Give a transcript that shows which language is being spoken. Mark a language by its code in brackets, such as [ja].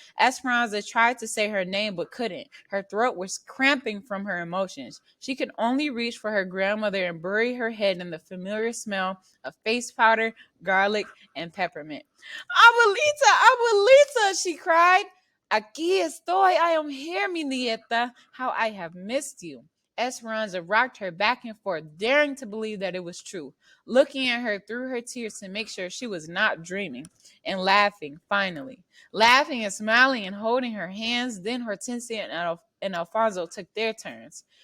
[en] Esperanza tried to say her name but couldn't. Her throat was cramping from her emotions. She could only reach for her grandmother and bury her head in the familiar smell of face powder, garlic, and peppermint. Abuelita, Abuelita, she cried. [es] Aquí estoy, [en] I am here, [es] mi nieta. [en] How I have missed you. Esperanza rocked her back and forth, daring to believe that it was true, looking at her through her tears to make sure she was not dreaming, and laughing, finally. Laughing and smiling and holding her hands, then Hortensia and Alfonso took their turns.